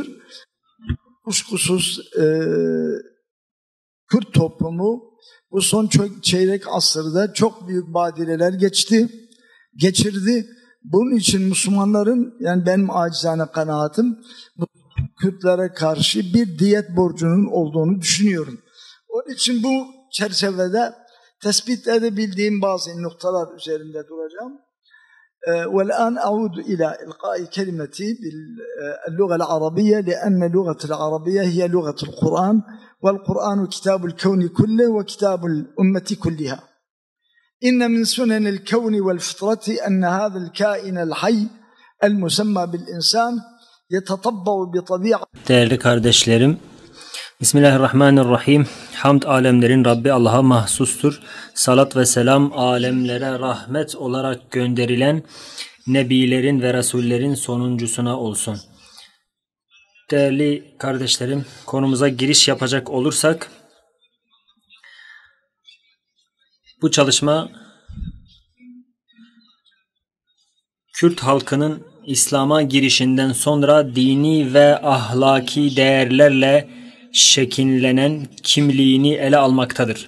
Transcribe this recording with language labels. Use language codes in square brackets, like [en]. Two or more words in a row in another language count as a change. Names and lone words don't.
[tr] Kuşkusuz Kürt toplumu bu son çeyrek asırda çok büyük badireler geçirdi. Bunun için Müslümanların, yani benim acizane kanaatim, Kürtlere karşı bir diyet borcunun olduğunu düşünüyorum. Onun için bu çerçevede tespit edebildiğim bazı noktalar üzerinde duracağım. [ar] والآن أعود إلى إلقاء كلمتي باللغة العربية لأن اللغة العربية هي لغة القرآن والقرآن كتاب الكون كله وكتاب الأمة كلها. إن من سنن الكون والفطرة أن هذا الكائن الحي المسمى بالإنسان يتطبع بطبيعة. [tr] Değerli kardeşlerim, Bismillahirrahmanirrahim. Hamd alemlerin Rabbi Allah'a mahsustur. Salat ve selam alemlere rahmet olarak gönderilen nebilerin ve rasullerin sonuncusuna olsun. Değerli kardeşlerim, konumuza giriş yapacak olursak, bu çalışma Kürt halkının İslam'a girişinden sonra dini ve ahlaki değerlerle şekillenen kimliğini ele almaktadır.